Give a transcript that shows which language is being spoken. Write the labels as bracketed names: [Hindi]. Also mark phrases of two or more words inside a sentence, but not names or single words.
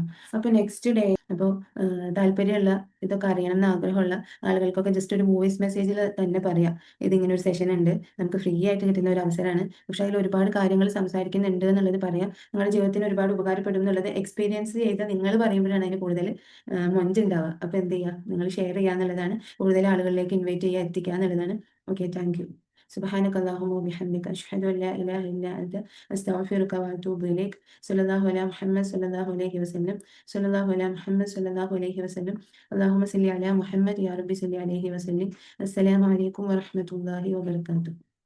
[Malayalam] അപ്പൊ [English] next day, [Malayalam] അപ്പോൾ താല്പര്യമുള്ള ഇതൊക്കെ അറിയണം എന്ന് ആഗ്രഹമുള്ള ആളുകൾക്കൊക്കെ ജസ്റ്റ് ഒരു [English] voice message-il [Malayalam] തന്നെ പറയാം, ഇതിങ്ങനെ ഒരു സെഷൻ ഉണ്ട്, നമുക്ക് ഫ്രീ ആയിട്ട് കിട്ടുന്ന ഒരു അവസരമാണ്, പക്ഷെ അതിൽ ഒരുപാട് കാര്യങ്ങൾ സംസാരിക്കുന്നുണ്ട് എന്നുള്ളത് പറയാം, നിങ്ങളുടെ ജീവിതത്തിന് ഒരുപാട് ഉപകാരപ്പെടും എന്നുള്ളത് എക്സ്പീരിയൻസ് ചെയ്ത് നിങ്ങൾ പറയുമ്പോഴാണ് അതിന് കൂടുതൽ മൊഞ്ചുണ്ടാവുക. അപ്പൊ എന്ത് ചെയ്യുക, നിങ്ങൾ ഷെയർ ചെയ്യുക എന്നുള്ളതാണ്, കൂടുതൽ ആളുകളിലേക്ക് ഇൻവൈറ്റ് ചെയ്യുക, എത്തിക്കുക എന്നുള്ളതാണ്. [English] Okay, thank you. [Arabic] سبحانك اللهم وبحمدك أشهد أن لا إله إلا أنت أستغفرك وأتوب إليك. صلى الله على محمد صلى الله عليه وسلم. صلى الله على محمد صلى الله عليه وسلم. اللهم صل على محمد يا رب صل عليه وسلم. السلام عليكم ورحمة الله وبركاته.